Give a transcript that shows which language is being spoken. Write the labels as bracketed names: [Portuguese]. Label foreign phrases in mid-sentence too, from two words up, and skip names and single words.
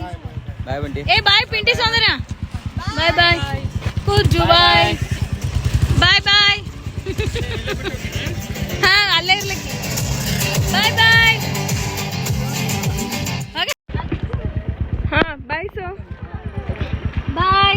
[English] bye Bunty Hey, bye, Pinty Soundarya. Bye, bye. Kuju, bye. Bye, bye. [Kannada] ಹಾ ಅಲ್ಲೇ ಇರ್ಲಿಕ್ಕೆ [English] bye bye. ha bye so ಬಾಯ್